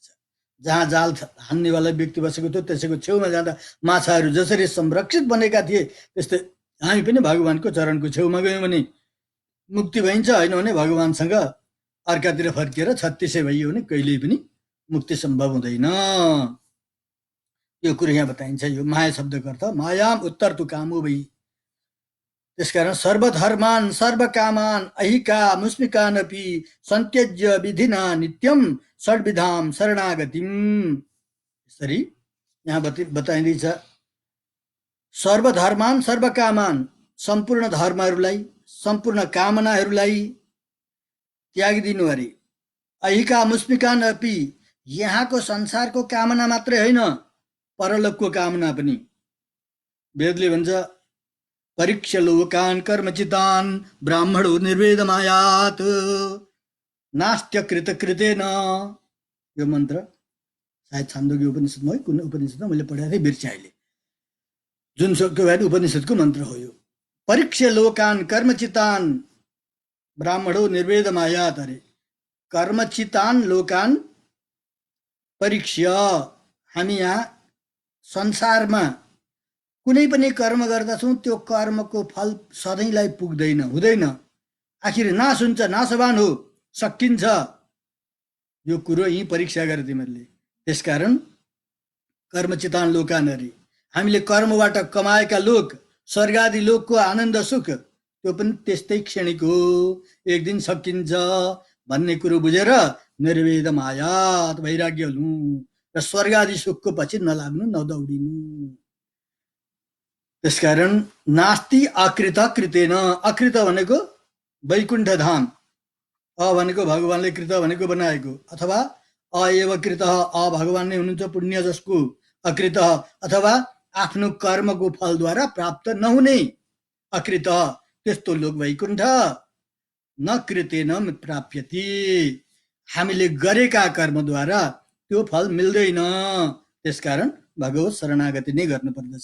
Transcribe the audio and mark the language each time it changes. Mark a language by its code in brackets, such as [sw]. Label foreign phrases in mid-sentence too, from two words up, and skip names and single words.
[ne] जहाँ जाल हान्नेवाला व्यक्ति बसेको थियो त्यसैको छेउमा जाँदा माछाहरू जसरी संरक्षित बनेका थिए त्यस्तै हामी पनि भगवानको चरणको छेउमा गयौँ भने मुक्ति भइन्छ। होइन भने भगवानसँग अर्कातिर फर्किएर 36 भइयो भने कहिल्यै पनि मुक्ति सम्भव हुँदैन। यो कुरो यहाँ बताइन्छ। यो माया शब्दको अर्थ [sa] मायाम उत्तर तु कामो भई। त्यसकारण सर्वधर्मान सर्वकामान अहिका मुस्मिकानपि सन्त्यज्य विधिना नित्यम षड्विधाम शरणागतिम। [ne] यसरी यहाँ बताइँदैछ, [sa] सर्वधर्मान सर्वकामान, [ne] सम्पूर्ण धर्महरूलाई सम्पूर्ण कामनाहरूलाई त्यागिदिनु अरे। [sa] अहिका मुस्मिकान अपि, [ne] यहाँको संसारको कामना मात्रै होइन परलोकको कामना पनि। वेदले भन्छ [sa] परीक्ष्य लोकान् कर्मचितान् ब्राह्मणो निर्वेदमायात् नास्त्य कृतकृतेन। [ne] यो मन्त्र सायद छान्दोग्य उपनिषदमा है, कुन उपनिषदमा मैले पढाएको थिएँ बिर्स्याएँ, जुन सक्यो उपनिषदको मन्त्र हो यो। [sa] परीक्ष्य लोकान् कर्मचितान् ब्राह्मणो निर्वेदमायात् अरे। कर्मचितान् लोकान् परीक्ष्य, [ne] हामी यहाँ संसारमा कुनै पनि कर्म गर्दछौँ त्यो कर्मको फल सधैँलाई पुग्दैन, हुँदैन, आखिर नाश हुन्छ, नाशवान हो, सकिन्छ। यो कुरो यही परीक्षा गरे तिमीहरूले। त्यसकारण [sa] कर्मचितान लोकान [ne] अरे, हामीले कर्मबाट कमाएका लोक स्वर्गादि लोकको आनन्द सुख त्यो पनि त्यस्तै क्षणिक हो, एक दिन सकिन्छ भन्ने कुरो बुझेर [sa] निर्वेद मायात [ne] वैराग्य हुनु र स्वर्गादि सुखको पछि नलाग्नु, नदौडिनु। त्यसकारण [sa] नास्ति अकृत कृतेन, [ne] अकृत भनेको वैकुण्ठ धाम, अ भनेको भगवानले कृत भनेको बनाएको, अथवा अएव कृत, अ भगवान नै हुनुहुन्छ पुण्य जसको अकृत, अथवा आफ्नो कर्मको फलद्वारा प्राप्त नहुने अकृत, त्यस्तो लोक वैकुण्ठ [sa] न कृतेन प्राप्यति, [ne] हामीले गरेका कर्मद्वारा त्यो फल मिल्दैन, त्यसकारण भगवत शरणागति नै गर्नुपर्दछ।